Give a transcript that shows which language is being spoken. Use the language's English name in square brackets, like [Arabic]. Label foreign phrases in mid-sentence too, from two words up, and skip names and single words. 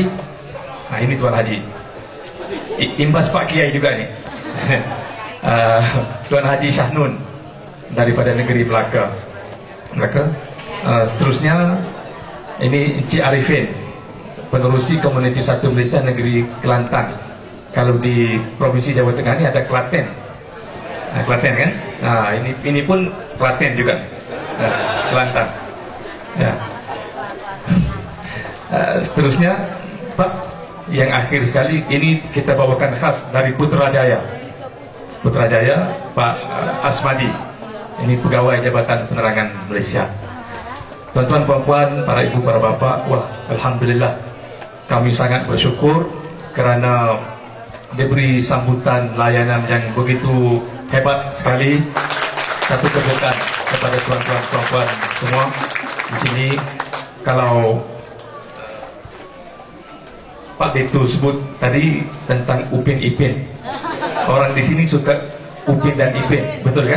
[Malay] Nah ini Tuan Haji. Imbas Pak Kiai juga nih. Tuan Haji Syahnun daripada negeri Melaka. Seterusnya ini Encik Arifin, penerusi komuniti satu Malaysia negeri Kelantan. Kalau di Provinsi Jawa Tengah ini ada Klaten. Klaten kan? Nah ini pun Klaten juga. Kelantan. Ya. Seterusnya Pak, yang akhir sekali ini kita bawakan khas dari Putrajaya. Putrajaya, Pak Asmadi. Ini pegawai Jabatan Penerangan Malaysia. Tuan-tuan, puan-puan, para ibu, para bapak, wah, alhamdulillah, kami sangat bersyukur kerana diberi sambutan layanan yang begitu hebat sekali. Satu keberkahan kepada tuan-tuan, puan-puan semua di sini. Kalau Pak Dito sebut tadi tentang Upin Ipin, orang di sini suka Upin dan Ipin, betul kan?